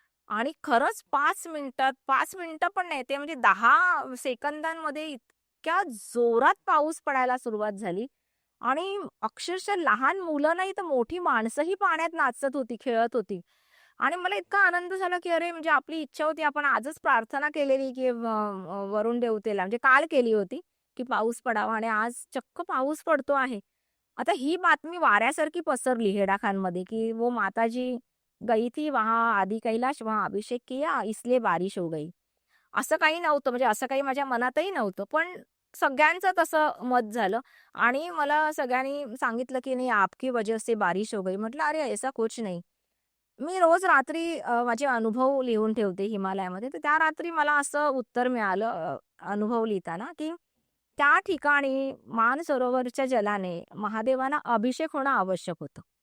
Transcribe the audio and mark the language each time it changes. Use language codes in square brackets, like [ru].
[mr] आणि खरंच 5 मिनिटात 5 मिनिटं पण नाही ते म्हणजे 10 सेकंदांमध्ये इतक्या जोरात पाऊस पडायला सुरुवात झाली आणि अक्षरशः लहान मुलं नाही तर मोठी माणसंही पाण्यात नाचत होती, खेळत होती. आणि मला इतका आनंद झाला, की अरे म्हणजे आपली इच्छा होती आपण आजच प्रार्थना केलेली, की वरुण देवतेला म्हणजे काल केली होती, की पाऊस पडावा आणि आज चक्क पाऊस पडतो आहे. आता ही बातमी वाऱ्यासारखी पसरली हेडाखानमध्ये, की [hi] "वो माताजी गई थी वहाँ आदि कैलाश, वहाँ अभिषेक किया, इसलिए बारिश हो गई." [mr] असं काही नव्हतं, म्हणजे असं काही माझ्या मनातही नव्हतं. पण सगळ्यांचं तसं मत झालं आणि मला सगळ्यांनी सांगितलं, की [hi] "नहीं, आपकी वजह से बारिश हो गई." [mr] म्हटलं, [hi] "अरे, ऐसा कुछ नहीं." [mr] मी रोज रात्री माझे अनुभव लिहून ठेवते हिमालयामध्ये. तर त्या रात्री मला असं उत्तर मिळालं अनुभव लिहिताना, की त्या ठिकाणी मानसरोवरच्या जलाने महादेवांना अभिषेक होणं आवश्यक होतं.